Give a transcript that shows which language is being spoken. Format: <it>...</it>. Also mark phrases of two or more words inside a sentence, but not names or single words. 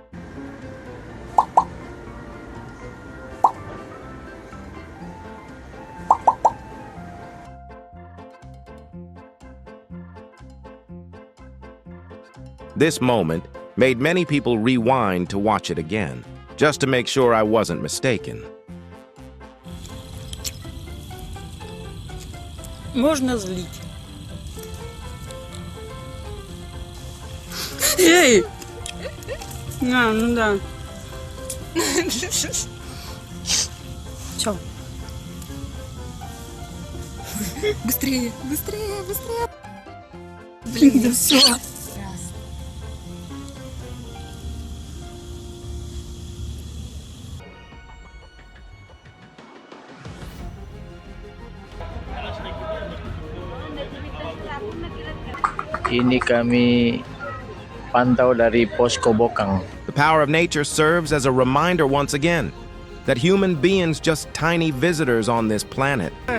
<en>This moment made many people rewind to watch it again, just to make sure I wasn't mistaken.</en> <ru>Можно злить. Эй! Ну да. Чё? Быстрее, быстрее, быстрее. Блин, да все.</ru> <id>Ini kami pantau dari Posko Bokang.</id> <en>The power of nature serves as a reminder once again that human beings just tiny visitors on this planet.</en>